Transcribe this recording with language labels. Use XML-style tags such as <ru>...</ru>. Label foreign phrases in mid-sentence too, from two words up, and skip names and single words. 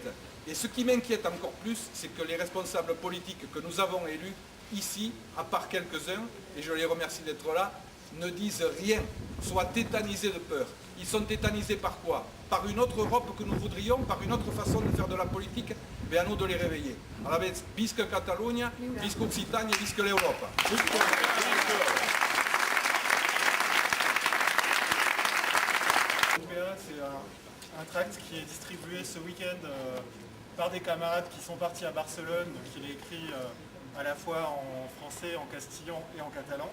<fr>Et ce qui m'inquiète encore plus, c'est que les responsables politiques que nous avons élus ici, à part quelques-uns, et je les remercie d'être là, ne disent rien, soient tétanisés de peur. Ils sont tétanisés par quoi? Par une autre Europe que nous voudrions, par une autre façon de faire de la politique, mais à nous de les réveiller. Alors,</fr> <ca>visca Catalunya, visca Occitanie, visca l'Europe.</ca> <fr>C'est un tract qui est distribué ce week-end par des camarades qui sont partis à Barcelone. Donc il est écrit à la fois en français, en castillan et en catalan.</fr>